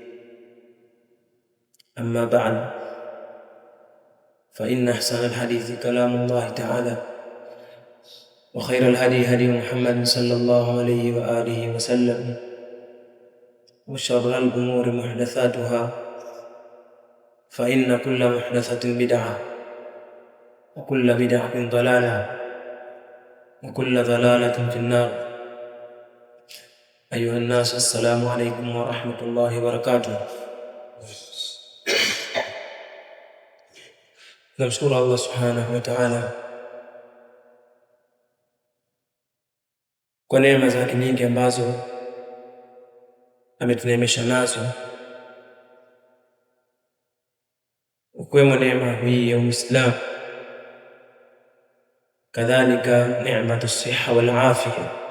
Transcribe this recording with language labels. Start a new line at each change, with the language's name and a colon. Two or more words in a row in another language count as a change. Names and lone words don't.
Arabic: أما بعد، فإن أحسن الحديث كلام الله تعالى، وخير الهدي هدي محمد صلى الله عليه وآله وسلم، وشر الأمور محدثاتها، فإن كل محدثة بدعة، وكل بدعة ضلالة، وكل ضلالة في النار. أيها الناس، السلام عليكم ورحمة الله وبركاته.
Swahili: Namshukuru Allah
Arabic: سبحانه وتعالى
Swahili: kwa neema zake nyingi ambazo ametuneemesha nazo, ukiwemo neema hii ya Uislamu, kadhalika neema
Arabic: صحة والعافية.